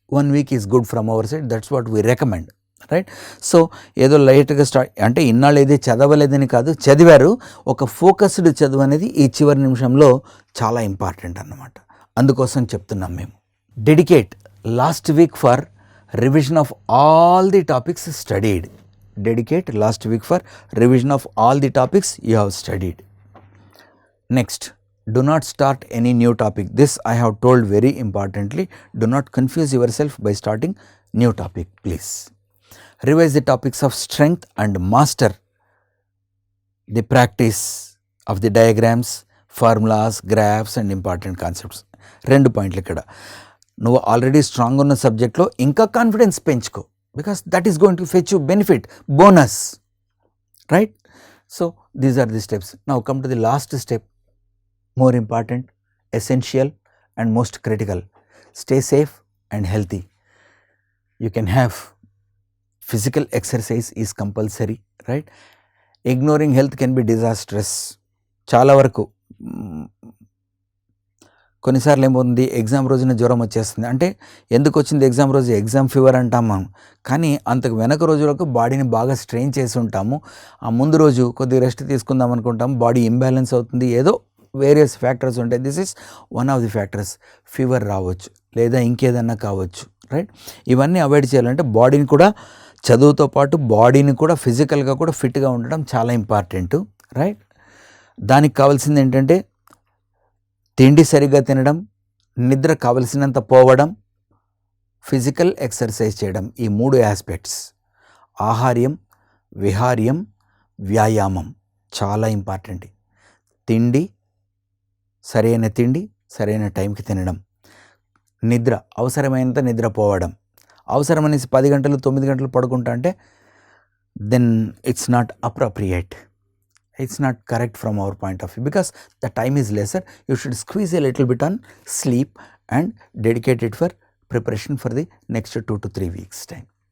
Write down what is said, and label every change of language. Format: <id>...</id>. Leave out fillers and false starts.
<en>1 week is good from our side, that's what we recommend, right? So</en> <te>ఏదో లైట్గా start అంటే ఇన్నాళ్ళు ఏది చదవలేదని కాదు, చదివారు. ఒక ఫోకస్డ్ చదువు అనేది ఈ చివరి నిమిషంలో చాలా ఇంపార్టెంట్ అన్నమాట. అందుకోసం చెప్తున్నాం మేము.</te> <en>Dedicate last week for revision of all the topics studied. Dedicate last week for revision of all the topics you have studied. Next, do not start any new topic. This I have told very importantly. Do not confuse yourself by starting new topic, please. Revise the topics of strength and master the practice of the diagrams, formulas, graphs and important concepts.</en> <te>2 పాయింట్లు ఇక్కడ. నువ్వు already strong ఉన్న సబ్జెక్ట్లో ఇంకా confidence పెంచుకో,</te> <en>because that is going to fetch you benefit, bonus, right? So these are the steps. Now come to the last step, more important, essential and most critical. Stay safe and healthy. You can have physical exercise is compulsory, right? Ignoring health can be disastrous.</en> <te>చాలా వరకు కొన్నిసార్లు ఏమవుతుంది, exam రోజున జ్వరం వచ్చేస్తుంది. అంటే ఎందుకు వచ్చింది ఎగ్జామ్ రోజు, ఎగ్జామ్ ఫీవర్ అంటాం మనం. కానీ అంతకు వెనక రోజులకు బాడీని బాగా స్ట్రెయిన్ చేసి ఉంటాము. ఆ ముందు రోజు కొద్దిగా రెస్ట్ తీసుకుందాం అనుకుంటాము, బాడీ ఇంబ్యాలెన్స్ అవుతుంది, ఏదో వేరియస్ ఫ్యాక్టర్స్ ఉంటాయి.</te> <en>This is one of the factors.</en> <te>Fever రావచ్చు లేదా ఇంకేదన్నా కావచ్చు, రైట్? ఇవన్నీ అవాయిడ్ చేయాలంటే బాడీని కూడా, చదువుతో పాటు బాడీని కూడా ఫిజికల్గా కూడా ఫిట్గా ఉండడం చాలా ఇంపార్టెంట్, రైట్? దానికి కావాల్సింది ఏంటంటే తిండి సరిగ్గా తినడం, నిద్ర కావలసినంత పోవడం, ఫిజికల్ ఎక్సర్సైజ్ చేయడం. ఈ 3 ఆస్పెక్ట్స్, ఆహార్యం, విహార్యం, వ్యాయామం చాలా ఇంపార్టెంట్. తిండి, సరైన తిండి, సరైన టైంకి తినడం, నిద్ర అవసరమైనంత నిద్రపోవడం. అవసరమనేసి 10 గంటలు 9 గంటలు పడుకుంటా అంటే</te> <en>Then it's not appropriate. It's not correct from our point of view, because the time is lesser. You should squeeze a little bit on sleep and dedicate it for preparation for the next 2 to 3 weeks time.</en>